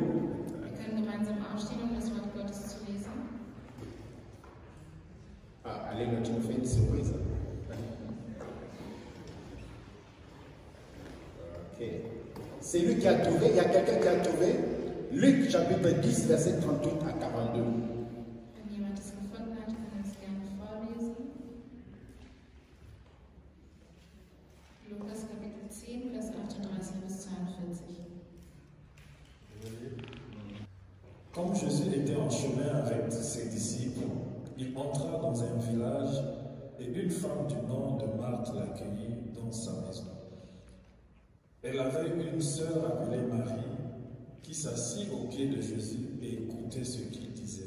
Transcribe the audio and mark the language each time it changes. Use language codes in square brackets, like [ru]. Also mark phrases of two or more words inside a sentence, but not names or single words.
[de] Wir können gemeinsam aufstehen, um das Wort Gottes zu lesen. [fr] Ah, allez, tu nous fais une surprise. Ok. C'est lui qui a trouvé, il y a quelqu'un qui a trouvé Luc chapitre 10, verset 38 à 42. [de] Wenn jemand es gefunden hat, kann er es gerne vorlesen. Lukas Kapitel 10, Vers 38 bis 42. [fr] Comme Jésus était en chemin avec ses disciples, il entra dans un village et une femme du nom de Marthe l'accueillit dans sa maison. Elle avait une sœur appelée Marie qui s'assit aux pieds de Jésus et écoutait ce qu'il disait.